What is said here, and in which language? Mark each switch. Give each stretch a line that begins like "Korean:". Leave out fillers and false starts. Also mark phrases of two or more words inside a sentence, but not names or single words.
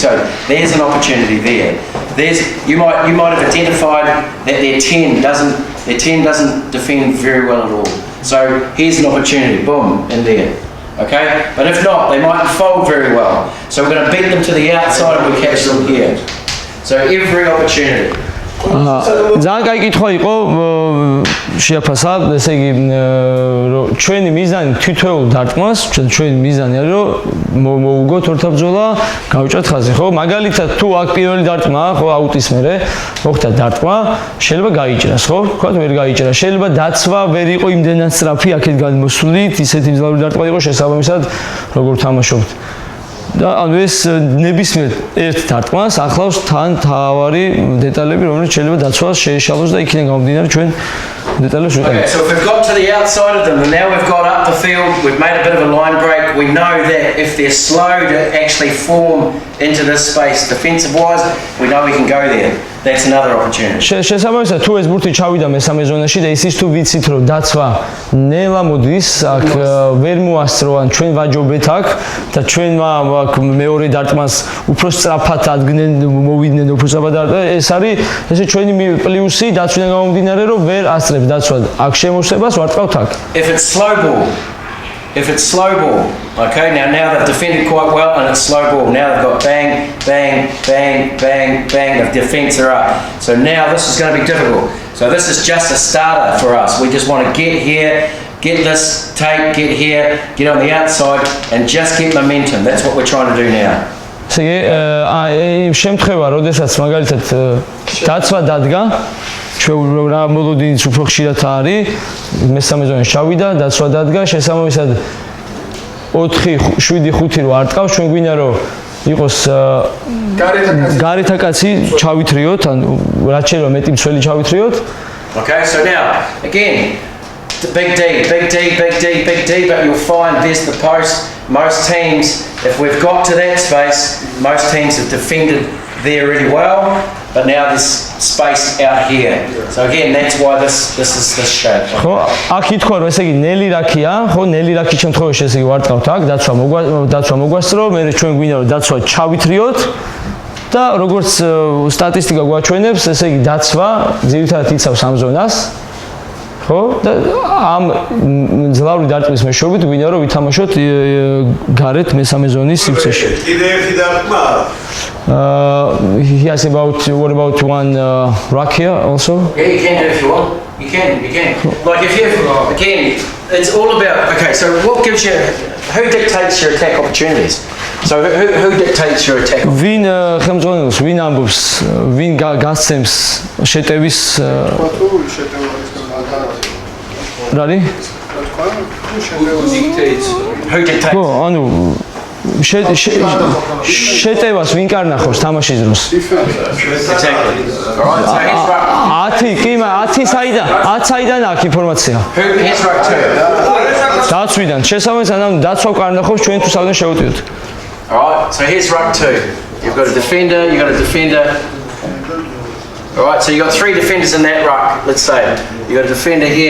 English: So there's an opportunity there. You might have identified that their 10 doesn't defend very well at all. So here's an opportunity, boom, in there. Okay? But if not, they mightn't fold very well. So we're going to beat them to the outside and we catch them here. So every opportunity.
Georgian: ძალიან კაი კითხვა იყო შეაფასა, ესე იგი ჩვენი მიზანი თითოეულ დარტყმას, ჩვენი მიზანი არის რომ მოვუგოთ ორთაბრძოლა, გავიჭრათ ხაზი, ხო? მაგალითად თუ აქ პირველი დარტყმაა, ხო, აუტის მერე მოხდა დარტყმა, შეიძლება გაიჭრას, ხო? თქვათ ვერ გაიჭრა. შეიძლება დაცვა ვერ იყო იმდენად სწრაფი, აქეთ გადმოსვლით, ისეთი მძლავრი დარტყმა იყო შესაბამისად, როგორ თამაშობთ. და ანუ ეს ნებისმიერ ერთ დარტყმას ახლავს თან თავარი დეტალები, რომელიც შეიძლება დაცვას შეეშალოს და იქიდან გამომდინარე ჩვენ დეტალებს ვიყენებთ.
English: Okay, so if we've got to the outside of them and now we've got up the field, we've made a bit of a line break, we know that if they're slow to actually form into this space defensive wise, we know we can go there. That's another opportunity.
Georgian: შესაბამისად თუ ეს ბურთი ჩავიდა მესამე ზონაში და ისიც თუ ვიცით რომ დაცვა ნელა მოდის აქ ვერ მოასწრო ან ჩვენ ვაჯობეთ აქ და ჩვენმა აქ მეორე დარტყმას უფრო სწრაფად ადგენენ მოვიდნენ უფრო სწრაფად და ეს არის ესე ჩვენი პლუსი დაცვიდან გამომდინარე რომ ვერ ასწრებს დაცვა აქ შემოსებას ვარტყავთ აქ.
English: If it's slow ball, okay, now they've defended quite well and it's slow ball. Now they've got bang, bang, bang, bang, bang, the defence are up. So now this is going to be difficult. So this is just a starter for us. We just want to get here, get this take, get here, get on the outside and just get momentum. That's what we're trying to do now.
Georgian: შემთხვევა, როდესაც მაგალითად დაცვა დადგა, ჩვენ რა მოლოდინიც უფრო ხშირად არის, მესამე ზონაში ჩავიდა, დაცვა დადგა, შესაბამისად 4-7-5 რო არ ტყავს, ჩვენ გვინდა რომ იყოს გარეთა კაცი ჩავითრიოთ, ან რაც შეიძლება მეტი მცველი ჩავითრიოთ.
English: Okay, so now again, the big D, big D, big D, big D, but you'll find there's the post. Most teams, if we've got to that space, most teams have defended there really well, but now there's space out here. So again, that's why this is this shape.
Georgian: ხო, აქ ითქვა რომ ესე იგი ნელი რაქია, ხო, ნელი რაქის შემთხვევაში ესე იგი ვარტყავთ აქ, დაცვა მოგვასწრო, მე ჩვენ გვინდა რომ დაცვა ჩავითრიოთ და როგორც სტატისტიკა გვაჩვენებს, ესე იგი დაცვა ძირითადად იცავს ამ ზონას. ხო და ამ მძლავრი დარტყმის მეშვეობით გვინდა რომ ვითამაშოთ გარეთ მესამე ზონის სივრცეში. კიდე ერთი დარტყმა
English: he has what about one rack here also? Yeah, you can do if you want. You can. Like if you again, it's all about okay. So what gives you? Who dictates your attack opportunities? So who dictates your attack?
Georgian: ვინ ხელმძღვანელობს, ვინ ambups, ვინ გასცემს შეტევის რარი?
English: Who dictates?
Georgian: ხო, ანუ შეტევას ვინ კარნახობს თამაშის დროს?
English: Exactly. All right. So here's right.
Georgian: 10 კი, 10 საიდან აქ ინფორმაცია.
English: Here's right too.
Georgian: დაცვიდან. შესაბამისად, ანუ დაცვა კარნახობს ჩვენ თუ საერთოდ შევუტიოთ.
English: All right. So here's right two. You've got a defender. You've got a defender. All right. So you got 3 defenders in that ruck. Let's say you got a defender here.